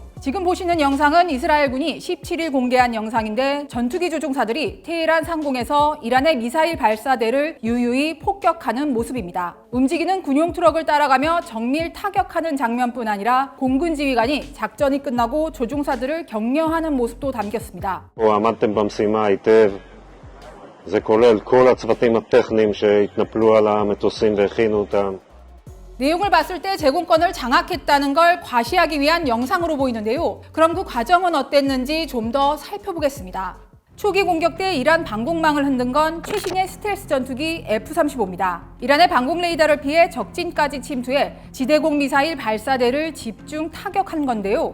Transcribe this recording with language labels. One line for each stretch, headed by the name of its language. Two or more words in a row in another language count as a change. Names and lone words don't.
Korean: 지금 보시는 영상은 이스라엘군이 17일 공개한 영상인데 전투기 조종사들이 테헤란 상공에서 이란의 미사일 발사대를 유유히 폭격하는 모습입니다. 움직이는 군용 트럭을 따라가며 정밀 타격하는 장면뿐 아니라 공군 지휘관이 작전이 끝나고 조종사들을 격려하는 모습도 담겼습니다.
Hebrew: עמדתם במשימה היטב. זה כולל כל הצוותים הטכניים שהתנפלו על המטוסים והכינו אותם.
Korean: 내용을 봤을 때 제공권을 장악했다는 걸 과시하기 위한 영상으로 보이는데요. 그럼 그 과정은 어땠는지 좀 더 살펴보겠습니다. 초기 공격 때 이란 방공망을 흔든 건 최신의 스텔스 전투기 F-35입니다. 이란의 방공 레이더를 피해 적진까지 침투해 지대공 미사일 발사대를 집중 타격한 건데요.